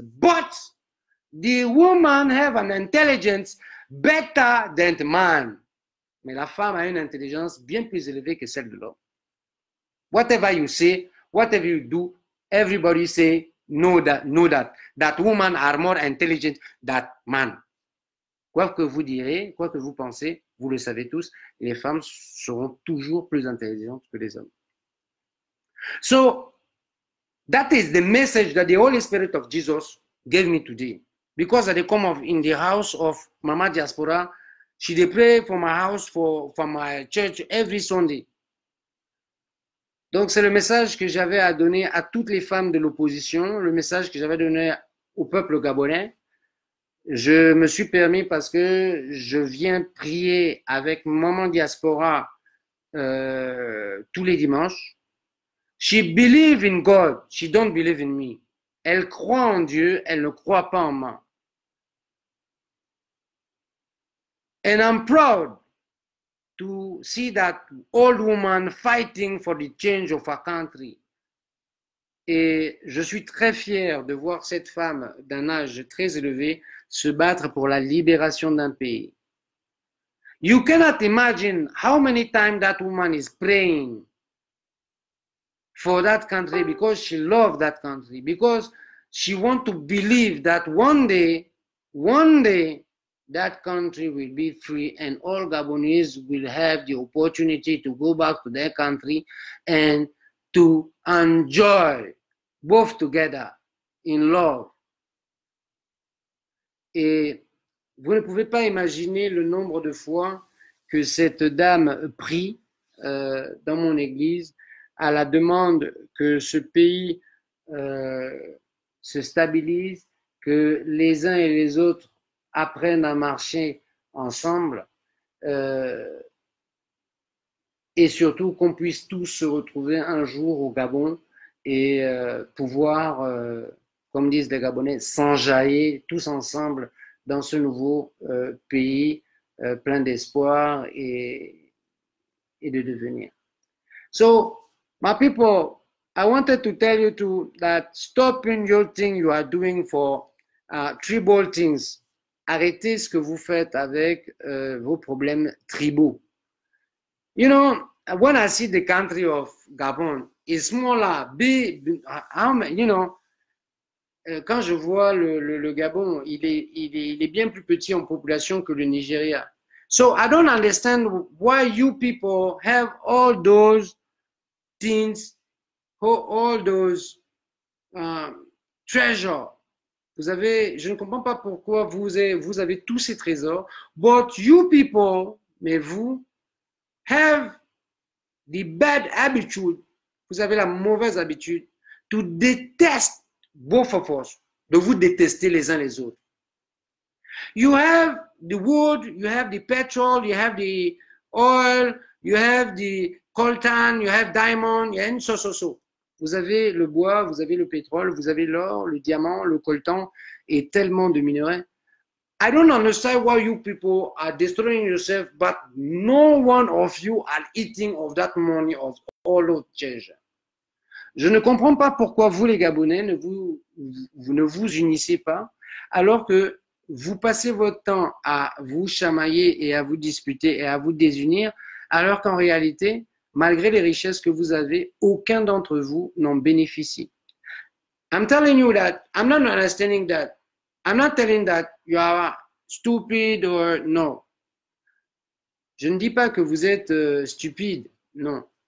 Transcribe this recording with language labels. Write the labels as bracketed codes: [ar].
[en] But the woman have an intelligence better than the man. [fr] Mais la femme a une intelligence bien plus élevée que celle de l'homme. [en] Whatever you say, whatever you do, everybody say, know that women are more intelligent than man. [fr] Quoi que vous direz, quoi que vous pensez, vous le savez tous, les femmes seront toujours plus intelligentes que les hommes. [en] So, that is the message that the Holy Spirit of Jesus gave me today. Because at the come of in the house of Mama Diaspora, she dey pray for my house, for my church every Sunday. [fr] Donc c'est le message que j'avais à donner à toutes les femmes de l'opposition, le message que j'avais donné au peuple gabonais. Je me suis permis parce que je viens prier avec Maman Diaspora tous les dimanches. [en] She believe in God, she don't believe in me. [fr] Elle croit en Dieu, elle ne croit pas en moi. [en] And I'm proud to see that old woman fighting for the change of our country. [fr] Et je suis très fier de voir cette femme d'un âge très élevé se battre pour la libération d'un pays. [en] You cannot imagine how many times that woman is praying for that country because she loves that country, because she wants to believe that one day, that country will be free and all Gabonese will have the opportunity to go back to their country and to enjoy both together in love. [fr] Et vous ne pouvez pas imaginer le nombre de fois que cette dame prie dans mon église à la demande que ce pays se stabilise, que les uns et les autres apprennent à marcher ensemble et surtout qu'on puisse tous se retrouver un jour au Gabon et pouvoir, comme disent les Gabonais, s'enjailler tous ensemble dans ce nouveau pays plein d'espoir et de devenir. [en] So, my people, I wanted to tell you too that stopping your thing you are doing for tribal things. [fr] Arrêtez ce que vous faites avec vos problèmes tribaux. [en] You know, when I see the country of Gabon, it's smaller, big, you know, [fr] quand je vois le Gabon, il est bien plus petit en population que le Nigeria. [en] So I don't understand why you people have all those things, all those treasure. [fr] Je ne comprends pas pourquoi vous avez tous ces trésors, [en] but you people, [fr] mais vous, [en] have the bad attitude, [fr] vous avez la mauvaise habitude [en] to detest both of us, [fr] de vous détester les uns les autres. [en] You have the wood, you have the petrol, you have the oil, you have the coltan, you have diamond, and so. [fr] Vous avez le bois, vous avez le pétrole, vous avez l'or, le diamant, le coltan et tellement de minerais. [en] I don't understand why you people are destroying yourself, but no one of you are eating of that money of all of treasure. [fr] Je ne comprends pas pourquoi vous, les Gabonais, vous ne vous unissez pas, alors que vous passez votre temps à vous chamailler et à vous disputer et à vous désunir, alors qu'en réalité, malgré les richesses que vous avez, aucun d'entre vous n'en bénéficie. [en] I'm telling you that, I'm not understanding that. I'm not telling that you are stupid or no. [fr] Je ne dis pas que vous êtes stupide, non.